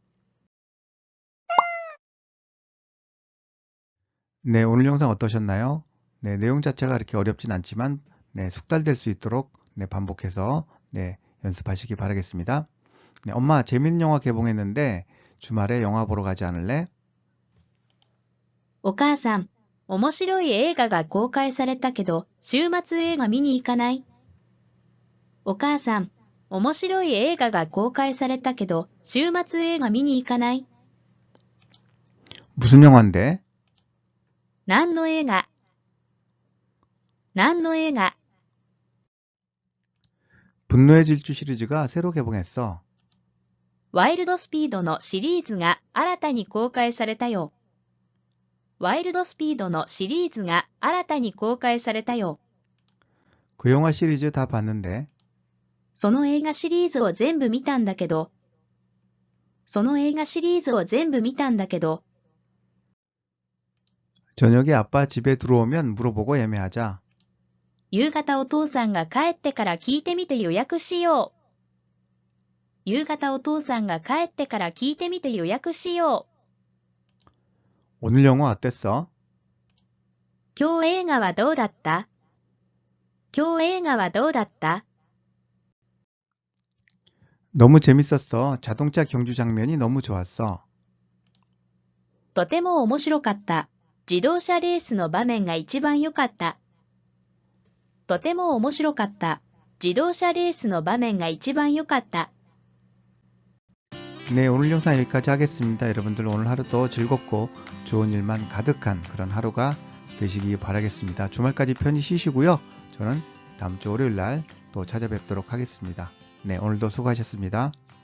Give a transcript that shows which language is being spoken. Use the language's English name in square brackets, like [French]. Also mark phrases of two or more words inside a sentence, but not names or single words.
[Korean] 네, 오늘 영상 어떠셨나요? 네, 내용 자체가 그렇게 어렵진 않지만 네, 숙달될 수 있도록 네, 반복해서 네, 연습하시기 바라겠습니다. 네, 엄마 재밌는 영화 개봉했는데 주말에 영화 보러 가지 않을래? [Japanese] お母さん、面白い映画が公開されたけど、週末映画見に行かない？お母さん、 面白い映画が公開されたけど、週末映画見に行かない？ [Korean] 무슨 영화인데? [Japanese] 何の映画？何の映画？ [Korean] 분노의 질주 시리즈가 새로 개봉했어. [Japanese] ワイルドスピードのシリーズが新たに公開されたよ。ワイルドスピードのシリーズが新たに公開されたよ。 [Korean] 그 영화 시리즈 다 봤는데. [Japanese] その映画シリーズを全部見たんだけど、その映画シリーズを全部見たんだけど、 [Korean] 저녁에 아빠 집에 들어오면 물어보고 예매하자. [Japanese] 夕方お父さんが帰ってから聞いてみて予約しよう。夕方お父さんが帰ってから聞いてみて予約しよう。 [Korean] 오늘 영화 어땠어? [Japanese] 今日映画はどうだった？今日映画はどうだった？ [Korean] 너무 재밌었어. 자동차 경주 장면이 너무 좋았어. [Japanese] とても面白かった。自動車レースの場面が一番良かった。とても面白かった。自動車レースの場面が一番良かった。 [Korean] 네, 오늘 영상 여기까지 하겠습니다. 여러분들 오늘 하루도 즐겁고 좋은 일만 가득한 그런 하루가 되시기 바라겠습니다. 주말까지 편히 쉬시고요. 저는 다음 주 월요일 날 또 찾아뵙도록 하겠습니다. 네, 오늘도 수고하셨습니다.